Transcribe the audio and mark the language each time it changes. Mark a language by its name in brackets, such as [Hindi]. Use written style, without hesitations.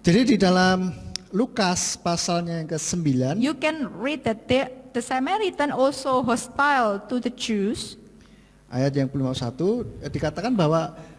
[Indonesian] Jadi di dalam Lukas pasalnya yang ke-9 [English] you can read that the Samaritan also hostile to the Jews. [Indonesian] ayat yang 51 dikatakan bahwa